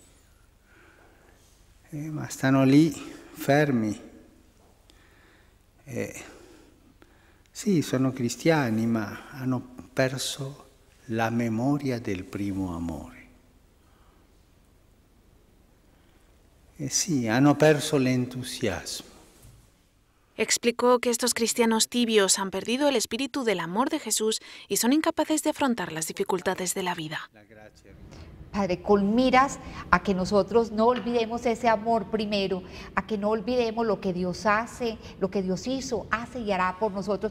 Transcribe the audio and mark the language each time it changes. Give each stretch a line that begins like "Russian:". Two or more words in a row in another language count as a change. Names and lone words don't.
Italian: ma stanno lì fermi, sì, sono cristiani, ma hanno perso la memoria del primo amore. Sì, hanno perso l'entusiasmo.
Spanish: Explicó que estos cristianos tibios han perdido el espíritu del amor de Jesús y son incapaces de afrontar las dificultades de la vida. Padre, con miras a que nosotros no olvidemos ese amor primero, a que no olvidemos lo que Dios hace, lo que Dios hizo, hace y hará por nosotros.